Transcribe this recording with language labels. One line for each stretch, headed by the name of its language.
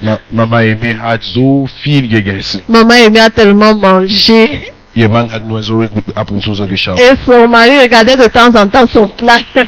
German: Mama Emi hat so viel gegessen.
French: Maman Aimée a tellement mangé
German: Ihr Mann hat nur so ab und zu so geschaut.
French: et son mari regardait de temps en temps son plat.